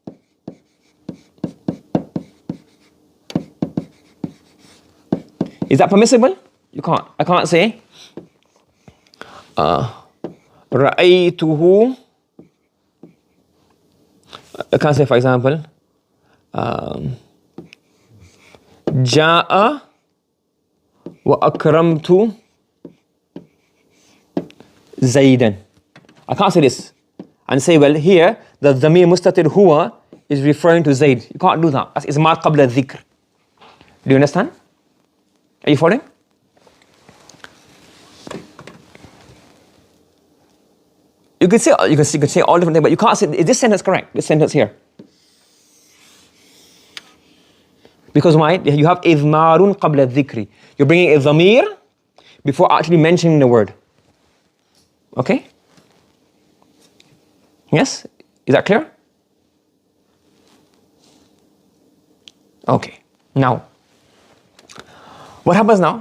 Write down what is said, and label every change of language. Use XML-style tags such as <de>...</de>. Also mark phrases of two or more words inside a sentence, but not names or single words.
<en>Is that permissible? You can't. I can't say ra'aytuhu. I can't say, for example,</en> <ar>جاء وأكرمت زيدا.</ar> <en>I can't say this and say, well, here the</en> <ar>ضمير مستتر هو</ar> <en>is referring to Zaid. You can't do that. That's</en> <ar>إضمار قبل ذكر.</ar> <en>Do you understand? Are you following? You could say all different things, but you can't say, is this sentence correct? This sentence here. Because why? You have</en> <ar>إضمار قبل ذكر.</ar> <en>You're bringing a dhamir before actually mentioning the word. Okay? Yes? Is that clear? Okay. Now, what happens now?</en>